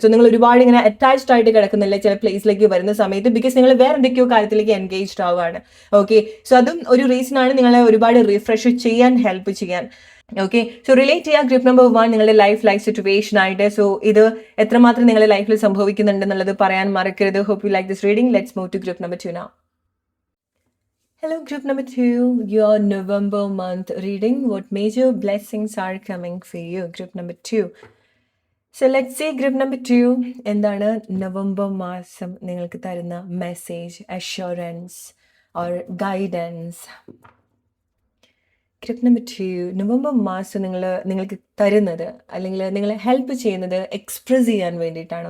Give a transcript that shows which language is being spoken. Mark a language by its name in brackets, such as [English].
[Malayalam] So നിങ്ങൾ ഒരുപാട് ഇങ്ങനെ അറ്റാച്ച്ഡ് ആയിട്ട് കിടക്കുന്നില്ല ചില പ്ലേസിലേക്ക് വരുന്ന സമയത്ത്, ബിക്കോസ് നിങ്ങൾ വേറെ എന്തൊക്കെയോ കാര്യത്തിലേക്ക് എൻഗേജ്ഡ് ആവുകയാണ്. ഓക്കെ, സോ അതും ഒരു റീസൺ ആണ് നിങ്ങളെ ഒരുപാട് റിഫ്രഷ് ചെയ്യാൻ ഹെൽപ്പ് ചെയ്യാൻ. ഓക്കെ, സോ റിലേറ്റ് ചെയ്യാം ഗ്രൂപ്പ് നമ്പർ 1 നിങ്ങളുടെ ലൈഫ് സിറ്റുവേഷൻ ആയിട്ട്. സോ ഇത് എത്രമാത്രം നിങ്ങളുടെ ലൈഫിൽ സംഭവിക്കുന്നുണ്ട് എന്നുള്ളത് പറയാൻ മറക്കരുത്. [English] Hope you like this reading. Let's move to group number 2 now. Hello, group number 2, your November month reading. What major blessings are coming for you? Group number 2. So let's see group number 2. [Malayalam] എന്താണ് November മാസം നിങ്ങൾക്ക് തരുന്ന message, assurance or guidance? Group number 2, November മാസം നിങ്ങൾക്ക് തരുന്നത് അല്ലെങ്കിൽ നിങ്ങളെ help ചെയ്യുന്നത് എക്സ്പ്രസ് ചെയ്യാൻ വേണ്ടിയിട്ടാണ്.